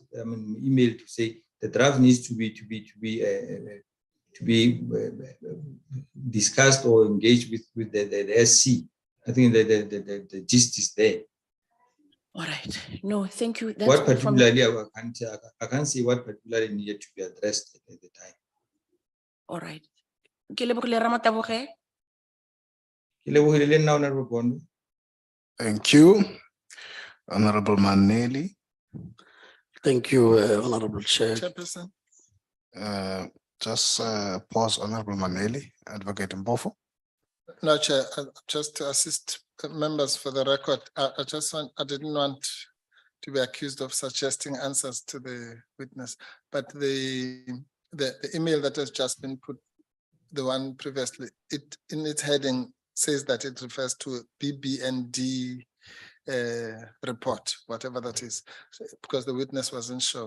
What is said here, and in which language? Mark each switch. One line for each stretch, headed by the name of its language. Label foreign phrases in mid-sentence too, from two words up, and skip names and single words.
English: I mean, email to say the draft needs to be discussed or engaged with the SC. I think the gist is there. All right. No, thank you. That's What all from me. particularly I can't see what particularly needed to be addressed at the time. All right.
Tswana: Ke lebogile Ramataboge.
Southern Sotho: Ke lebohile nna Honorable Bondo.
English: Thank you, Honorable Maneli. Thank you, Honorable Chair. Chairperson. Just pause, Honorable Maneli, Advocate Mbofo. No, Chair, just to assist members for the record, I didn't want to be accused of suggesting answers to the witness, but the email that has just been put, the one previously, it in its heading says that it refers to BBND report, whatever that is, because the witness wasn't sure.